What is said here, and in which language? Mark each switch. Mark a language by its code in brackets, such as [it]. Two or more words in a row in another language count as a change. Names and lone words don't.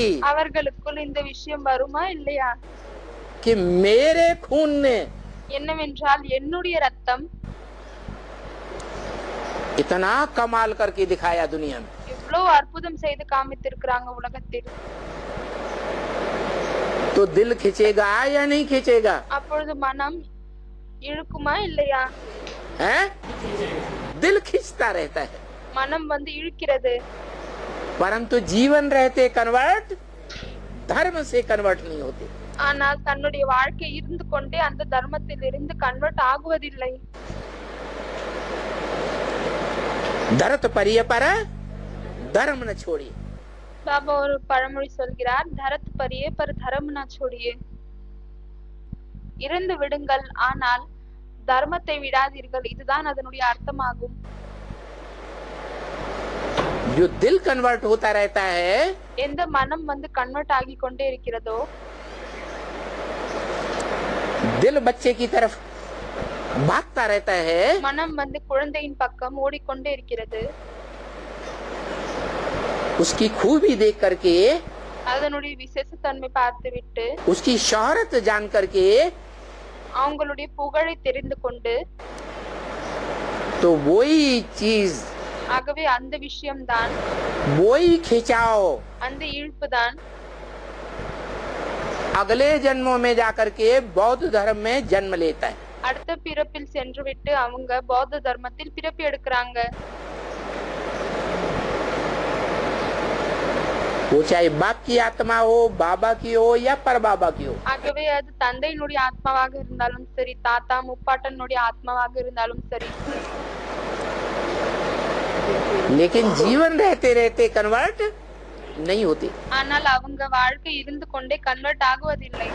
[ta] அவர்களுக்குள் இந்த விஷயம் வருமா இல்லையா? [hi] कि मेरे खून ने [ta] என்னவென்றால் என்னுடைய ரத்தம் [hi] इतना कमाल करके दिखाया दुनिया में. [ta] இவ்வளவு அற்புதம் செய்து காமித்திருக்கிறாங்க உலகத்தில். [hi] तो दिल खींचेगा या नहीं खींचेगा [ta] அப்பொழுது மனம் இழுக்குமா இல்லையா? [hi] है? दिल खींचता रहता है, [ta] மனம் இழுக்கிறது. [hi] परंतु जीवन रहते कन्वर्ट धर्म से कन्वर्ट नहीं होते. [ta] ஆனால் தன்னுடைய வாழ்க்கை இருந்து கொண்டே அந்த தர்மத்தில் இருந்து கன்வெர்ட் ஆகுவதில்லை. [hi] धरत परिय पर धर्म न छोड़िए. [ta] பாபா ஒரு பழமொழி சொல்கிறார், [hi] धरत परिये पर धरम न छोड़िए. [ta] இறந்து விடுங்கள் ஆனால் தர்மத்தை விடாதீர்கள். இதுதான் அதனுடைய அர்த்தமாகும். [hi] जो दिल कन्वर्ट होता रहता है, [ta] எந்த மனம் கன்வெர்ட் ஆகி கொண்டே இருக்கிறதோ, [hi] दिल बच्चे की तरफ भागता रहता है, [ta] மனம் குழந்தையின் பக்கம் ஓடிக்கொண்டே இருக்கிறது. [hi] उसकी खूबी देख करके, [ta] அதனுடைய விசேஷத்தன்மை பார்த்துவிட்டு, [hi] उसकी शोहरत जान करके, [ta] அவங்களுடைய புகழை தெரிந்து கொண்டு, [hi] तो वही चीज, [ta] ஆகவே அந்த விஷயம்தான், [hi] वही खिंचाव [ta] அந்த இழுப்பு தான் [hi] अगले जन्मों में जाकर के बौद्ध धर्म में जन्म लेता है. [ta] அடுத்த பிறப்பில் சென்று விட்டு அவங்க பௌத்த தர்மத்தில் பிறப்பு எடுக்கிறாங்க. [hi] वो चाहे बाप की आत्मा हो, बाबा की हो या परबाबा की हो. [ta] ஆகவே அது தந்தையினுடைய ஆத்மாவாக இருந்தாலும் சரி, தாத்தா முப்பாட்டனுடைய ஆத்மாவாக இருந்தாலும் சரி. [hi] लेकिन जीवन रहते रहते कन्वर्ट नहीं होते. [ta] ஆனால் அவங்க வாழ்க்கை இருந்து கொண்டே கன்வெர்ட் ஆகுவதில்லை.